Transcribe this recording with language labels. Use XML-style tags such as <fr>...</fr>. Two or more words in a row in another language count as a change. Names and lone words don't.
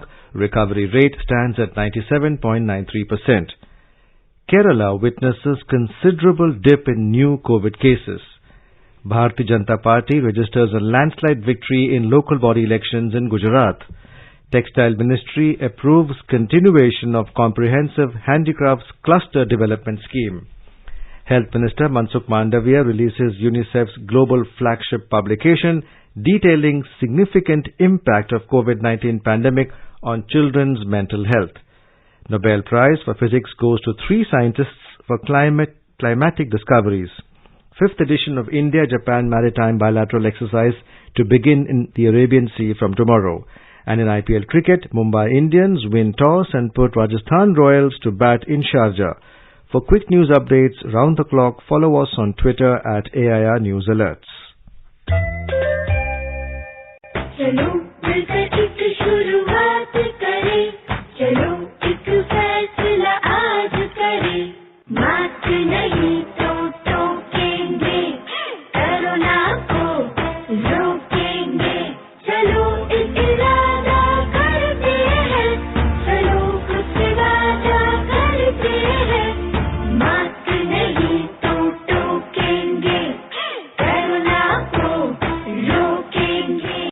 <en>Recovery rate stands at 97.93%. Kerala witnesses considerable dip in new COVID cases. Bharatiya Janata Party registers a landslide victory in local body elections in Gujarat. Textiles Ministry approves continuation of comprehensive handicrafts cluster development scheme. Health Minister Mansukh Mandavia releases UNICEF's global flagship publication detailing significant impact of COVID-19 pandemic on children's mental health. Nobel Prize for Physics goes to 3 scientists for climatic discoveries. 5th edition of India-Japan Maritime Bilateral Exercise to begin in the Arabian Sea from tomorrow. And in IPL cricket, Mumbai Indians win toss and put Rajasthan Royals to bat in Sharjah. For quick news updates round the clock, follow us on Twitter at AIR News Alerts.</en> <hi>चलो मिलकर एक शुरुआत करें, चलो एक फैसला आज करें, मास्क नहीं तो टोकेंगे, कोरोना को रोकेंगे, चलो एक इरादा करते हैं, चलो कुछ वादा करते हैं, मास्क नहीं तो टोकेंगे, कोरोना को रोकेंगे.</hi>